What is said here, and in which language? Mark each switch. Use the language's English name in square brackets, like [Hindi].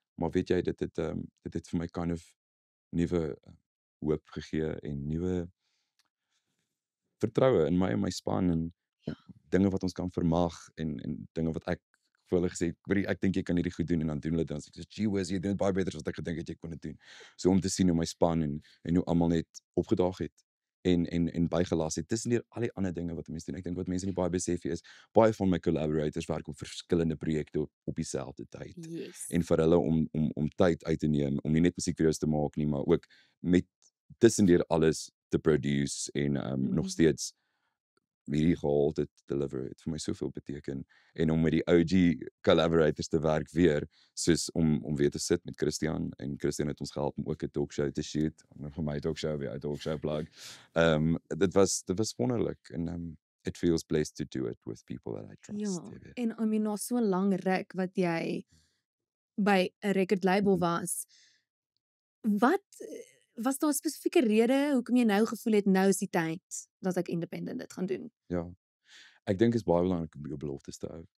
[Afrikaans] Maar weet jy dit het vir my kind of nuwe hoop gegee en nuwe vertroue in my en my span en Ja. dinge wat ons kan vermag en dinge wat ek vir hulle gesê, ek dink jy kan hierdie goed doen en dan doen hulle dit en dan sê ek, "Gee whiz, jy doen dit baie beter as wat ek gedink het jy kon dit doen." So om te sien hoe my span en hoe almal net opgedaag het en bygelas het tussen deur al die ander dinge wat mense doen. Ek dink wat mense nie baie besef nie is baie van my collaborators werk op verskillende projekte op dieselfde tyd. [English] Yes. [Afrikaans] En vir hulle om tyd uit te neem om nie net musiekvideo's te maak nie, maar ook met tussendeur alles te produce en nog steeds hierdie gehalte te deliver het vir my soveel beteken en om met die OG collaborators te werk weer soos om weer te sit met Christian en Christian het ons gehelp om ook 'n talkshow te shoot en vir my talkshow weer 'n talkshow plug. Dit was wonderlik en [English] it feels blessed to do it with people that I trust. [Afrikaans] Ja, jy weet. en I mean na so lank ruk wat jy by 'n record label was, wat was daar 'n spesifieke rede hoekom jy nou gevoel het nou is die tyd dat ek independent dit gaan doen? Ja. Ek dink is baie belangrik om jou beloftes te hou.